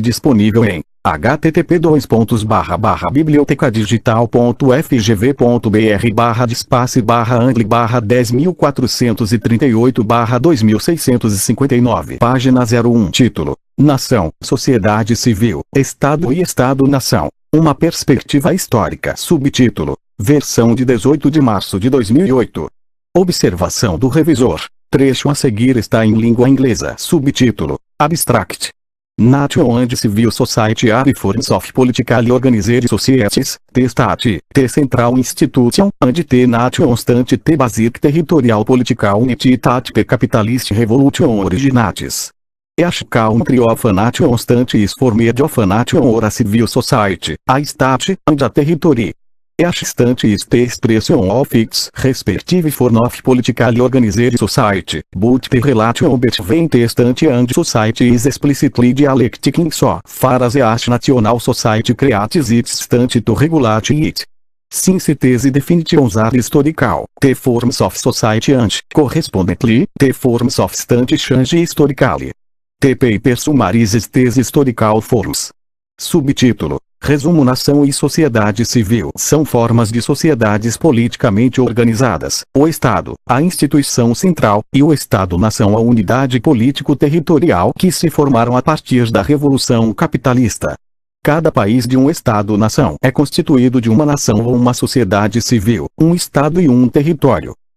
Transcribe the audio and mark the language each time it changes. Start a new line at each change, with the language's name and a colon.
Portuguese: Disponível em http://biblioteca-digital.fgv.br/dispace/angle/10638/2659. Página 01. Título: Nação, Sociedade Civil, Estado e Estado-nação. Uma perspectiva histórica. Subtítulo: Versão de 18 de março de 2008. Observação do revisor. Trecho a seguir está em língua inglesa. Subtítulo: Abstract.
English: Nation and Civil Society are forms of politically organized societies, the state, the central institution, and the nation state the basic territorial political unity that the capitalist revolution originates. Each country of a nation state is formed of a nation or a civil society, a state, and a territory. Each state is the expression of its respective form of politically organized society, but the relation between the state and society is explicitly dialectic in so far as each national society creates its state to regulate it. Since these definitions are historical, the forms of society and, correspondingly, the forms of state change historically. The paper summarizes these historical forms.
Portuguese: Subtítulo: Resumo. Nação e sociedade civil são formas de sociedades politicamente organizadas. O Estado, a instituição central, e o Estado-nação, a unidade político-territorial que se formaram a partir da Revolução Capitalista. Cada país de um Estado-nação é constituído de uma nação ou uma sociedade civil, um Estado e um território.